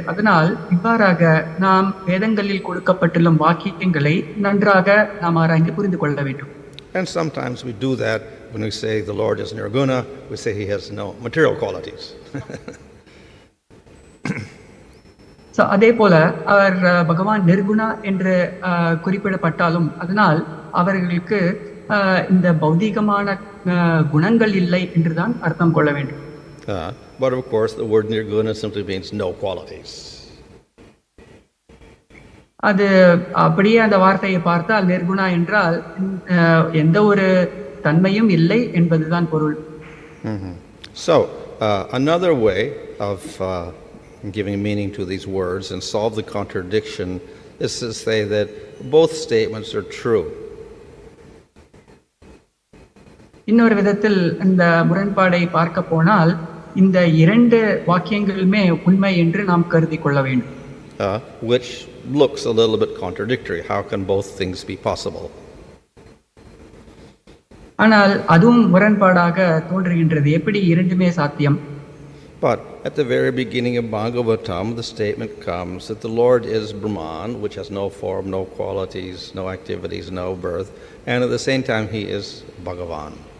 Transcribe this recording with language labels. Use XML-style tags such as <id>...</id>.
<ta>அதனால் இவ்வாறாக நாம் வேதங்களில் கொடுக்கப்பட்டுள்ள வாக்கியங்களை நன்றாக நாம் ஆராய்ந்து புரிந்து கொள்ள வேண்டும்.</ta> <en>And sometimes we do that when we say the Lord is nirguna, we say he has no material qualities.</en> <ta>So அதே போல அவர் பகவான் நிர்குணா என்று குறிப்பிடப்பட்டாலும் அதனால் அவர்களுக்கு இந்த பௌதீகமான குணங்கள் இல்லை என்றுதான் அர்த்தம் கொள்ள வேண்டும்.</ta> <en>But of course the word nirguna simply means no qualities.</en> <ta>அது அப்படியே அந்த வார்த்தையை பார்த்தால் நிர்குணா என்றால் எந்த ஒரு தன்மையும் இல்லை என்பதுதான் பொருள்.</ta> <en>So another way of giving meaning to these words and solve the contradiction is to say that both statements are true.</en> <ta>இன்னொரு விதத்தில் இந்த முரண்பாடை பார்க்க போனால் இந்த இரண்டு வாக்கியங்களுமே உண்மை என்று நாம் கருதி கொள்ள வேண்டும்.</ta> <en>Which looks a little bit contradictory. How can both things be possible?</en> <ta>ஆனால் அதுவும் முரண்பாடாக தோன்றுகின்றது. எப்படி இரண்டுமே சாத்தியம்?</ta> <en>But at the very beginning of Bhagavatam, the statement comes that the Lord is Brahman, which has no form, no qualities, no activities, no birth, and at the same time he is Bhagavan.</en>